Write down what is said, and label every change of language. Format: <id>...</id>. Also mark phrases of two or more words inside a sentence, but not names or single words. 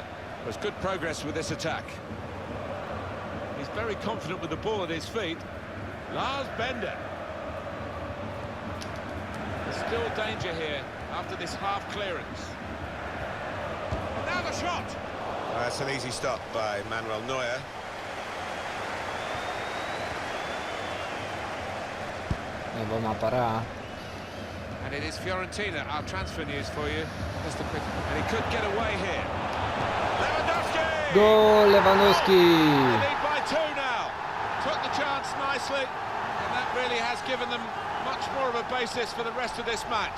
<en>There's good progress with this attack. He's very confident with the ball at his feet. Lars Bender. There's still danger here after this half clearance. Now the shot. That's an easy stop by Manuel Neuer.</en> <ro>Ne vom apăra.</ro> <en>And it is Fiorentina, our transfer news for you. Just a quick, and he could get away here. Lewandowski! Gol Lewandowski! They lead by 2 now. Took the chance nicely, and that really has given them much more of a basis for the rest of this match.</en>